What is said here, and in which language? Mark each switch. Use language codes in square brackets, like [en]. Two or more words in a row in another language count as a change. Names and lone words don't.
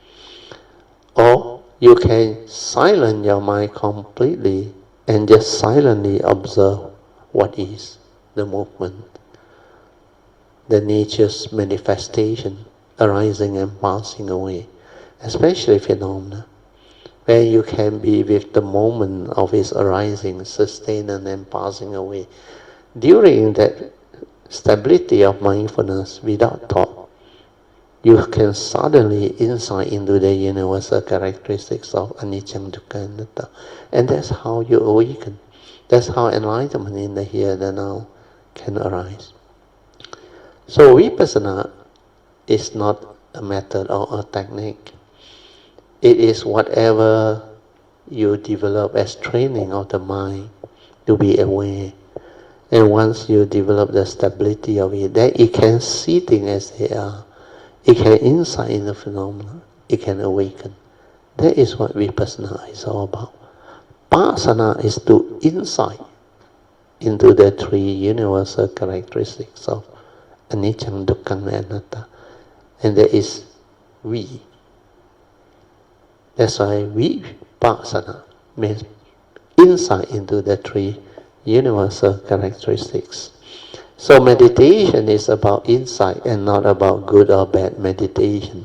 [en] Or you can silence your mind completely and just silently observe what is the movement, the nature's manifestation arising and passing away, especially phenomena, where you can be with the moment of its arising, sustaining and passing away. During that stability of mindfulness without thought, you can suddenly insight into the universal characteristics of [pi] anicca, dukkha, anatta. [en] And that's how you awaken. That's how enlightenment in the here and the now can arise. So vipassana is not a method or a technique. It is whatever you develop as training of the mind to be aware. And once you develop the stability of it, then it can see things as they are. It can insight in the phenomena. It can awaken. That is what vipassana is all about. Pasana is to insight into the three universal characteristics of [pi] anicca, dukkha, [en] and anatta. And that is we. That's why vipassana means insight into the three universal characteristics. So meditation is about insight and not about good or bad meditation.